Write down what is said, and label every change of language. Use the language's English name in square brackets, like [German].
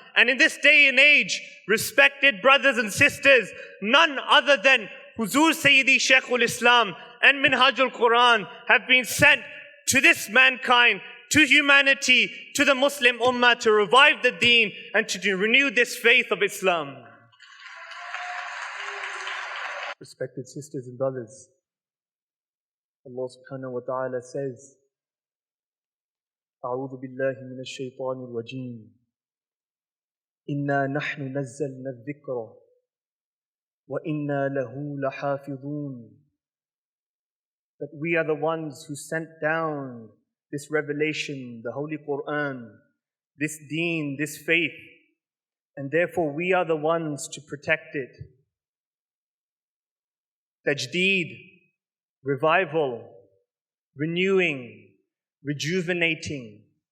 [English] And in this day and age, respected brothers and sisters, none other than Huzur Sayyidi Shaykhul Islam and Minhaj-ul-Quran have been sent to this mankind, to humanity, to the Muslim Ummah, to revive the deen and to renew this faith of Islam. Respected sisters and brothers, Allah subhanahu wa ta'ala says, [Arabic] أعوذ بالله من الشيطان الرجيم إنا نحن نزلنا الذكر وإنا له لحافظون. [English] That we are the ones who sent down this revelation, the Holy Quran, this deen, this faith, and therefore we are the ones to protect it. Tajdeed, revival, renewing, rejuvenating.